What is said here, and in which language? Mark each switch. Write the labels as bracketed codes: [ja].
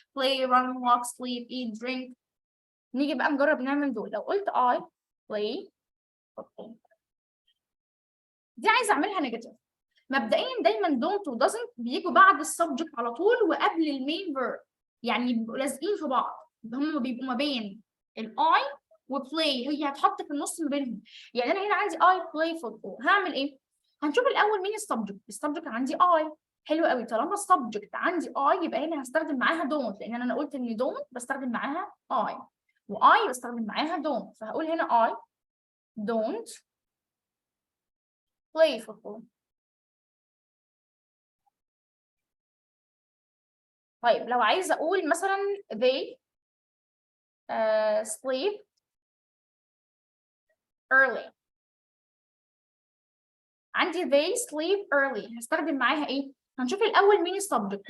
[en] play run walk sleep eat drink. [ar] نيجي بقى نجرب نعمل دول. لو قلت [en] I play [ar] دي عايزه اعملها نيجاتيف. مبدئيا دايما don't و doesn't بيجوا بعد السبجكت على طول وقبل المين فيرب، يعني بيبقوا لازقين في بعض. هم بيبقوا ما بين الاي وبلاي، هي هتحط في النص ما بينهم. يعني انا هنا عندي [en] I play football، [ar] هعمل ايه؟ هنشوف الاول مين السبجكت. السبجكت عندي I. حلو قوي، طالما السبجكت عندي I يبقى هنا هستخدم معاها don't، لان انا قلت ان don't بستخدم معاها I و I بستخدم معاها don't. فهقول هنا [en] I don't play football. [ar] طيب لو عايزه اقول مثلا [en] they sleep early، [ar] عندي they sleep early هستخدم معاها ايه؟ هنشوف الاول مين السبجكت.